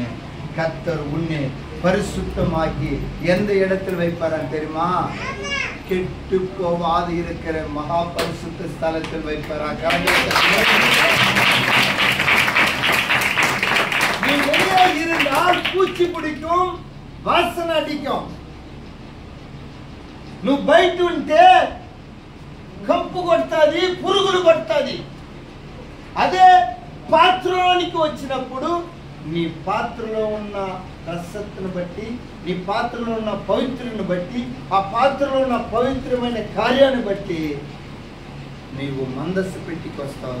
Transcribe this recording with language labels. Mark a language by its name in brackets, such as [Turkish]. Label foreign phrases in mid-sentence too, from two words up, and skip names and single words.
[Tamil] கர்த்தர் உன்னை பரிசுத்தமாக்கி எந்த இடத்தில் வைப்பாரான்னு தெரியுமா? கெட்டு போவாது இருக்கிற மகா பரிசுத்த ஸ்தலத்தில் வைப்பாரா. நீ வெளியே இருந்தால் பூச்சி பிடிக்கும், வாசனை அடிக்கும். [Telugu] నువ్వు బయట ఉంటే కంపు కొడుతుంది, పురుగులు కొడుతుంది. అదే పాత్రలోనికి వచ్చినప్పుడు నీ పాత్రలో ఉన్న రసత్తును బట్టి, నీ పాత్రలో ఉన్న పవిత్రుని బట్టి, ఆ పాత్రలో ఉన్న పవిత్రమైన కార్యాన్ని బట్టి నీవు మందస్సు పెట్టికి వస్తావు.